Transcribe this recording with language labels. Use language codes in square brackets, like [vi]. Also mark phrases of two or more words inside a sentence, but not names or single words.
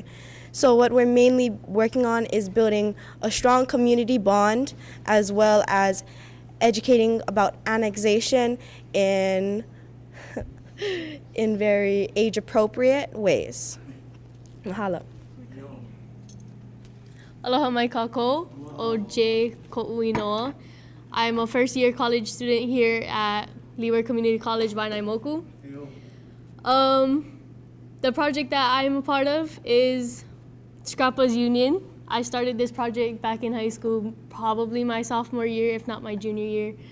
[en] So what we're mainly working on is building a strong community bond, as well as educating about annexation in very age-appropriate ways. [haw] Mahalo. Aloha mai kākou o J Ko'uinoa. [en] I'm a first-year college student here at Leeward Community College, Wai anae Moku. The project that I'm a part of is Scrappa's Union. I started this project back in high school, probably my sophomore year, if not my junior year.